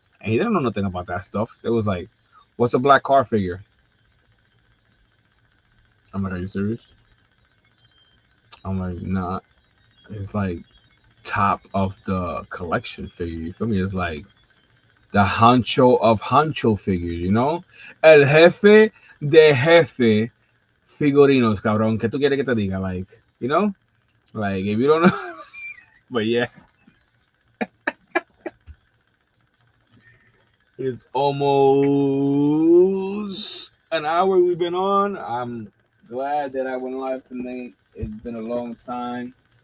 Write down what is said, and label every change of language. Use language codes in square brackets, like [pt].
[en] And he didn't know nothing about that stuff. It was like, what's a black card figure? I'm like, are you serious? I'm like, nah. It's like top of the collection figure. You feel me? It's like the honcho of honcho figures, you know? [es] El jefe de jefe figurinos, cabrón. ¿Qué tú quieres que te diga? [en] Like, you know? Like, if you don't know. But yeah, it's almost an hour we've been on. I'm glad that I went live tonight. It's been a long time.